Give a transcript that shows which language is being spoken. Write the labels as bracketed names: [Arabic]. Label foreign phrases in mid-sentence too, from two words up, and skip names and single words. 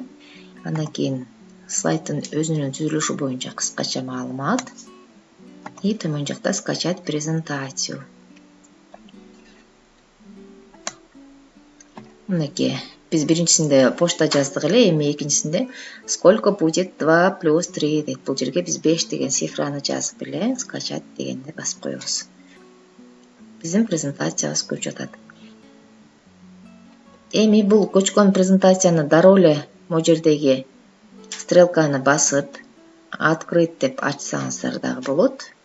[Kyrgyz] Андан кийин слайддын өзүнүн түзүлүшү боюнча кыскача маалымат. И төмөн жакта [Russian] скачать презентацию. [Kyrgyz] Мынакей, биз биринчисинде почта жаздык эле, эми экинчисинде [Russian] сколько будет 2 плюс 3 [Kyrgyz] дейт. Бул жерге биз 5 деген цифраны жазып эле скачать дегенди басып коебуз. Биздин презентациябыз көчүп жатат. Эми бул көчкөн презентацияны дароо эле могу жердеги стрелканы басып открыть деп ачсаңыздар дагы болот.